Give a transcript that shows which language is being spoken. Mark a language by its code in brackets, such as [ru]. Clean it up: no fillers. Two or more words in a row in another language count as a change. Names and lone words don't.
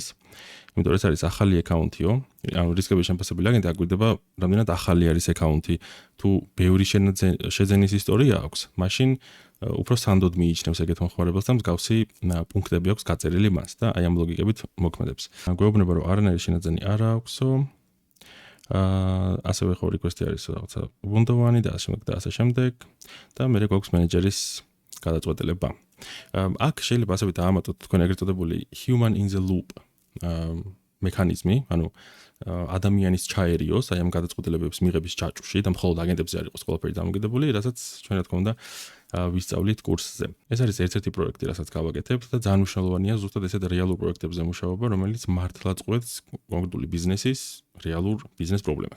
[ka] იმიტომ რომ ეს არის ახალი აკაუნთიო, ანუ რისკების შემფასებელი აგენტი აგვირდება, რამდენად ახალი არის აკაუნთი, თუ ბევრი შეძენის ისტორია აქვს, მაშინ უფრო სანდოდ მიიჩნევს ეგეთ მომხმარებელს და მსგავსი პუნქტები აქვს გაწერილი მას და აი ამ ლოგიკებით მოქმედებს. გვეუბნება რომ არანაირი შენაძენი არ აქვსო. ასევე ხო request-ი არის რაღაცა ubuntu-ვანი და ასე შემდეგ და მე გვაქვს მენეჯერის გადაწყვეტილება. აქ შეიძლება ასევე დაამატოთ თქვენ ეგრეთ წოდებული [en] human in the loop [ka] მექანიზმი, ანუ ადამიანის ჩაერიოს აი ამ გადაწყვეტილებების მიღების ჭაჭუში და მხოლოდ აგენტებზე არ იყოს ყველაფერი დამოკიდებული, რასაც ჩვენ რა თქმა უნდა ვისწავლით კურსზე. ეს არის ერთ-ერთი პროექტი, რასაც გავაკეთებთ და ძალიან მნიშვნელოვანია ზუსტად ესეთ რეალურ პროექტებზე მუშაობა, რომელიც მართლა წყვეტს კონკრეტული ბიზნესის რეალურ ბიზნეს პრობლემას.